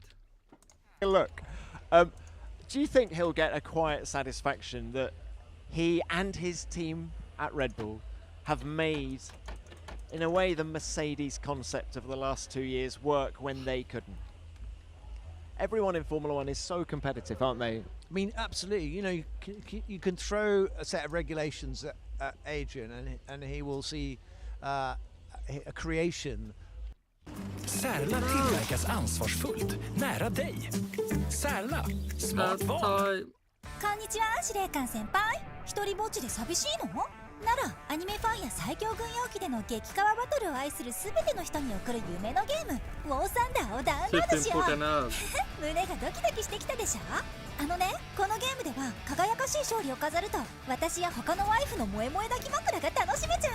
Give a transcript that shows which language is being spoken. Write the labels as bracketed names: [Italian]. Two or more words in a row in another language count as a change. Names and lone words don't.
[English] Look, do you think he'll get a quiet satisfaction that he and his team at Red Bull have made, in a way, the Mercedes concept of the last 2 years work when they couldn't? Everyone in Formula One is so competitive, aren't they? I mean, absolutely. You can throw a set of regulations at Adrian, and he will see a creation. [Swedish] Särla tillverkas ansvarsfullt, nära dig. Särla, smart val. [Japanese] こんにちは、司令官先輩。一人ぼっちで寂しいの？なら、アニメファンや最強軍用機での激カワバトルを愛するすべての人に送る夢のゲーム、ウォーサンダーをダウンロードしよう。胸がドキドキしてきたでしょ？このゲームでは輝かしい勝利を飾ると、私や他のワイフの萌え萌え抱き枕が楽しめちゃうの。